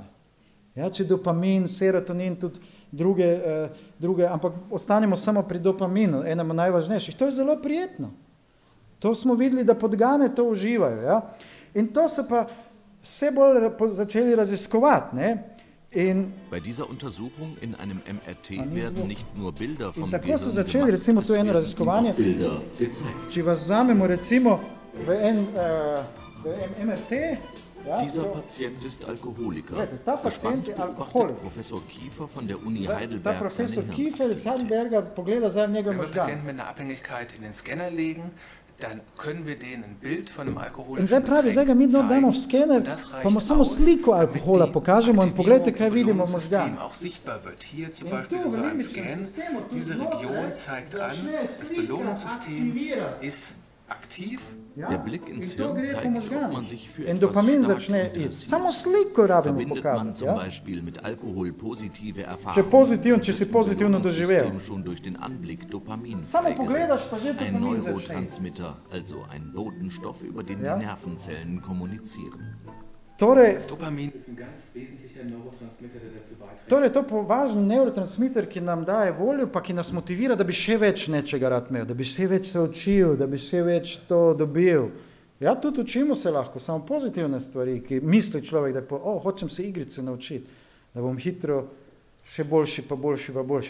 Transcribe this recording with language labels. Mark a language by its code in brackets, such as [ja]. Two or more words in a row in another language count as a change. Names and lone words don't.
[sl] Ja, če dopamin, serotonin, tudi druge, ampak ostanemo samo pri dopaminu, enemu najvažnejših. To je zelo prijetno. To smo videli, da podgane to uživajo, ja. In to so pa vse bolj začeli raziskovati, ne. [de] Bei dieser Untersuchung in einem MRT werden nicht nur Bilder vom Gehirn gemacht, [sl] recimo, [de] es werden ihm auch Bilder gezeigt. [sl] Če vas vzamemo recimo v MRT, ja, [de] dieser Patient ist Alkoholiker. [sl] Ta pacient je alkoholik. [de] Professor Kiefer von der Uni [sl] Ta [de] Heidelberg [sl] profesor Kiefer iz Heidelberga pogleda zdaj njegov [de] Wenn wir [sl] možgan. [de] Patienten mit einer Abhängigkeit in den Scanner legen, dann können wir denen ein Bild von einem [sl] In [de] alkoholischen [sl] zdaj pravi, zdaj ga mi damo v skener, pa mu samo sliko alkohola pokažemo in pogledajte, kaj vidimo v možganu. [de] auch sichtbar wird. Hier zum [sl] In [de] Beispiel [sl] tu [de] in [sl] v [de] so einem [sl] limbičnem [de] Scan, [sl] sistemu, tu [de] diese [sl] znotraj, [de] Region zeigt an, [sl] začne [de] das [sl] slika [de] Belohnungssystem [sl] aktivirati. [de] ist aktiv. [sl] Ja? [de] Der Blick ins [sl] In to [de] Hirn [sl] gre po [de] zeigt, ob man [sl] možganih. [de] sich für [sl] In [de] etwas [sl] dopamin [de] stark [sl] začne iti. [de] interessiert. [sl] Samo sliko rabimo [de] Verbindet man [sl] pokazati. [de] zum [sl] Ja? [de] Beispiel mit Alkohol positive [sl] Če [de] Erfahrungen, [sl] si pozitivno doživel. [de] Belohnungssystem schon durch den Anblick Dopamin [sl] Samo pogledaš, [de] freigesetzt. [sl] pa že [de] Ein [sl] dopamin začne. [de] Neurotransmitter, also ein Botenstoff, über den [sl] Ja. [de] die Nervenzellen kommunizieren. [sl] Torej, [de] Das Dopamin ist ein ganz wesentlicher Neurotransmitter, der dazu beiträgt. [sl] torej to je važen neurotransmiter, ki nam daje voljo, pa ki nas motivira, da bi še več nečega rad imel, da bi še več se učil, da bi še več to dobil. Ja, tudi učimo se lahko, samo pozitivne stvari, ki misli človek, da hočem se igrice naučiti, da bom hitro še boljši, pa boljši, pa boljši.